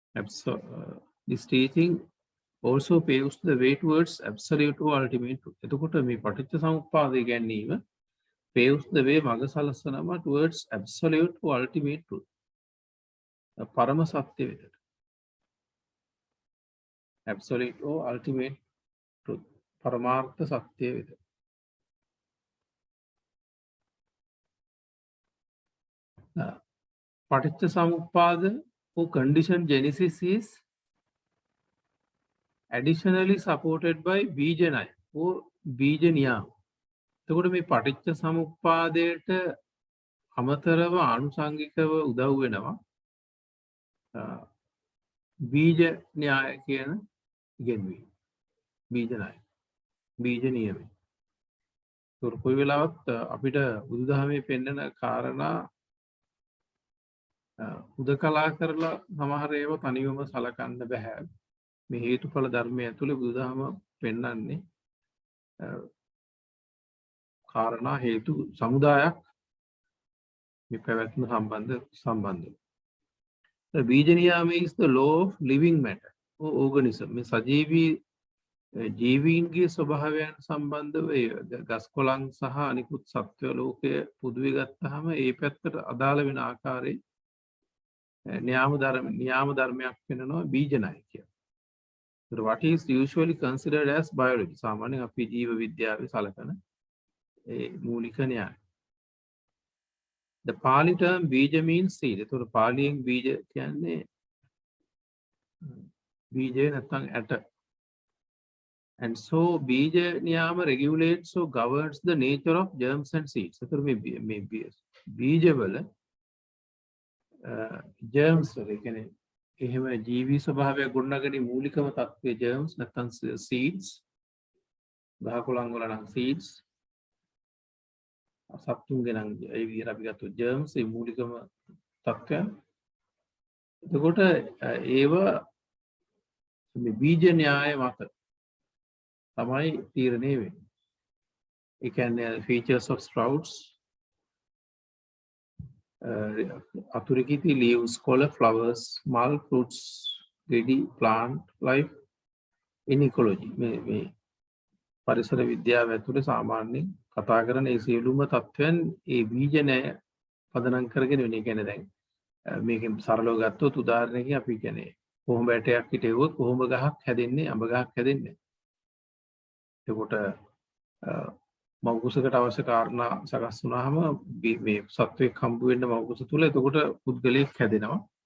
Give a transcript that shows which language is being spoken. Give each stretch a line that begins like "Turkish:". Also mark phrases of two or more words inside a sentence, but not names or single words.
English: This teaching also paves the way towards absolute or ultimate truth.
Sinhala: එතකොට මේ පටිච්ච සමුප්පාදය ගැනීම
English: paves the way
Sinhala: මඟ සලසනවා
English: towards absolute or ultimate truth.
Sinhala: පරම සත්‍ය වෙතට.
English: absolute or ultimate truth.
Sinhala: පරමාර්ථ සත්‍ය වෙතට. පටිච්ච සමුප්පාද
English: or condition genesis is additionally supported by
Pali: bija naya
English: or
Pali: bija niyam.
Sinhala: එතකොට මේ පටිච්ච සමුප්පාදයට අමතරව ආනුසංගිකව උදව් වෙනවා බීජ න්‍යාය කියන ඉගෙනීම. බීජ න්‍යාය. බීජ නියම. ඒතකොට කොයි වෙලාවත් අපිට බුදුදහමේ පෙන්වන කාරණා උදකලා කරලා සමහර ඒවා තනියම සලකන්න බෑ. මේ හේතුඵල ධර්මය ඇතුලේ බුදුදහම පෙන්වන්නේ කාරණා හේතු සමුදායක් මේ පැවැත්ම සම්බන්ධ.
English: The
Pali: බීජ නියාම
English: is the law of living matter or organism.
Sinhala: මේ සජීවී ජීවීන්ගේ ස්වභාවයන් සම්බන්ධව ගස් කොළන් සහ අනිකුත් සත්ව ලෝකයේ පුදුවේ ගත්තාම ඒ පැත්තට අදාළ වෙන ආකාරයේ න්‍යාම ධර්මයක් වෙනවා බීජ ණය කියලා.
English: So what is usually considered as biology?
Sinhala: සාමාන්‍යයෙන් අපි ජීව විද්‍යාවේ සලකන ඒ මූලික න්‍යාය.
English: The Pali term bija means seed.
Sinhala: එතකොට පාලියෙන් බීජ කියන්නේ බීජය නැත්නම් ඇට.
English: And so
Pali: bija niyama
English: regulates or governs the nature of germs and seeds.
Sinhala: එතකොට මේ බීජවල germs වල කියන්නේ එහෙම ජීවි ස්වභාවය ගොඩනගන මූලිකම තත්ත්වයේ germs නැත්නම් seeds. ගහකොළන් වල නම් seeds. සත්තුන්ගේ නම් ඒ විදිහට අපි ගත්ත germs ඒ මූලිකම තත්ත්වයන්. එතකොට ඒව මේ බීජ න්‍යාය මත තමයි තීරණය වෙන්නේ. ඒ කියන්නේ
English: features of sprouts, aturikiti, leaves, color, flowers, small fruits, ready plant life in ecology.
Sinhala: මේ පරිසර විද්‍යාව ඇතුලේ සාමාන්‍යයෙන් කතා කරන ඒ සියලුම තත්ත්වයන් ඒ බීජ න්‍යාය පදනම් කරගෙන වෙන. ඒ කියන්නේ දැන් මේකෙන් සරලව ගත්තොත් උදාහරණයකින් අපි කියන්නේ කොහොඹ ඇටයක් හිටෙව්වොත් කොහොඹ ගහක් හැදෙන්නේ අඹ ගහක් හැදෙන්නේ. එතකොට මව්කුසකට අවශ්‍ය කාරණා සකස් වුණාම මේ සත්වයක් හම්බ වෙන්න මව්කුස තුල එතකොට පුද්ගලයෙක් හැදෙනවා.